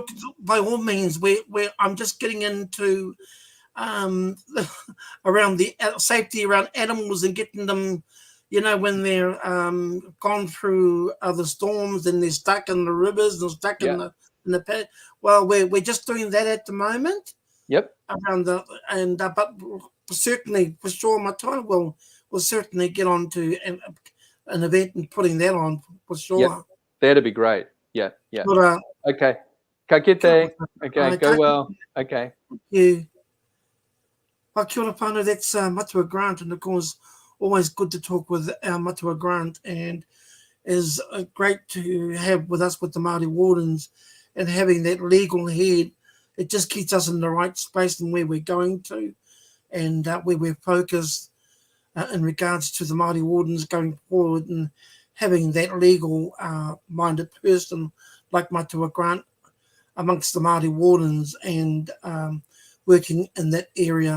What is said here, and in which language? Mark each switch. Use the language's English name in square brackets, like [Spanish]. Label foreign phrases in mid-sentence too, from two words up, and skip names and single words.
[English] look, by all means, I'm just getting into around the safety around animals and getting them, when they're gone through other storms and they're stuck in the rivers and stuck in the pit. Well, we're just doing that at the moment. Yep. Around but certainly for sure, my time will certainly get on to an event and putting that on for sure. Yep. That'd be great. Yeah. But, [Māori] okay. Ka kite. [English] Okay. Go well. Okay. Thank you. Well, [Māori] kia ora whānau, [English] that's Matua Grant, and of course, always good to talk with our Matua Grant, and is great to have with us with the Maori Wardens, and having that legal head. It just keeps us in the right space and where we're going to, and where we're focused in regards to the Maori Wardens going forward, and having that legal minded person like Matua Grant amongst the Maori Wardens and working in that area.